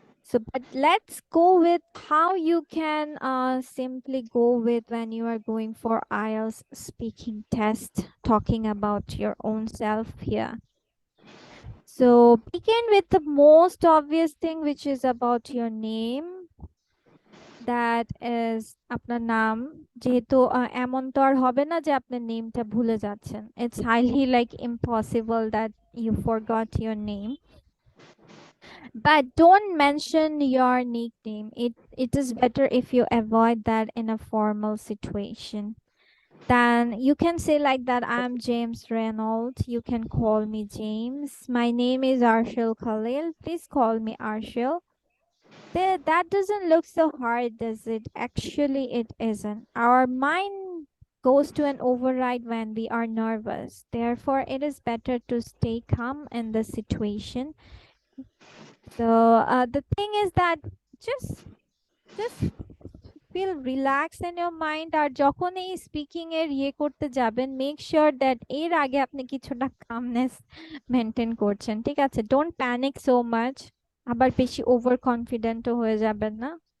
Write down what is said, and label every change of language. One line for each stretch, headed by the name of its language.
English: So, but let's go with how you can simply go with when you are going for IELTS speaking test, talking about your own self here. So, begin with the most obvious thing, which is about your name. That is
Bangla: আপনার নাম যেহেতু এমন তো আর হবে না যে আপনার নেমটা ভুলে যাচ্ছেন,
English: it's highly like impossible that you forgot your name. But don't mention your nickname. It is better if you avoid that in a formal situation. Then you can say like that, I'm James Reynolds. You can call me James. My name is Arshil Khalil. Please call me Arshil. That doesn't look so hard, does it? Actually, it isn't. Our mind goes to an override when we are nervous. Therefore, it is better to stay calm in the situation. So the thing is that just feel relaxed in your mind,
Bangla: আর যখন এই speaking এর করতে যাবেন
English: make sure that
Bangla: এর আগে আপনি কিছুটা calmness maintain করছেন, ঠিক আছে?
English: don't panic so much,
Bangla: আবার বেশি ওভার কনফিডেন্টও হয়ে যাবেন না।